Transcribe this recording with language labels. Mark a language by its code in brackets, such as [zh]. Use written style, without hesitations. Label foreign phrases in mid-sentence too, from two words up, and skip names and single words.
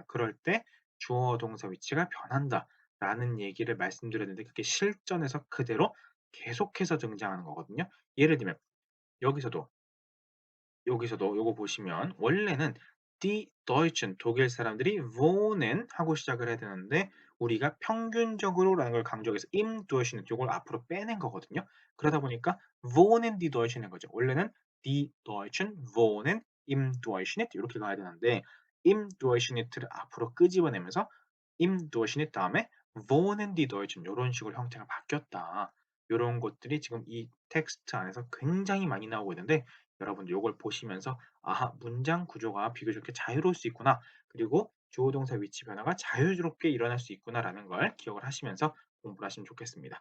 [ko] 그럴 때 주어 동사 위치가 변한다라는 얘기를 말씀드렸는데 그게 실전에서 그대로 계속해서 등장하는 거거든요. 예를 들면 여기서도 요거 보시면 원래는 [de] Die Deutschen, [ko] 독일 사람들이 wohnen 하고 시작을 해야 되는데 우리가 평균적으로라는 걸 강조해서 [de] im Durchschnitt [ko] 요걸 앞으로 빼낸 거거든요. 그러다 보니까 [de] wohnen die Deutschen [ko] 인 거죠. 원래는 [de] die Deutschen wohnen im Durchschnitt [ko] 이렇게 가야 되는데 [de] im Durchschnitt [ko] 를 앞으로 끄집어내면서 [de] im Durchschnitt [ko] 다음에 [de] wohnen die Deutschen [ko] 요런 식으로 형태가 바뀌었다. 요런 것들이 지금 이 텍스트 안에서 굉장히 많이 나오고 있는데 여러분들 요걸 보시면서 '아 문장 구조가 비교적 이렇게 자유로울 수 있구나. 그리고 주어 동사 위치 변화가 자유롭게 일어날 수 있구나.'라는 걸 기억을 하시면서 공부를 하시면 좋겠습니다.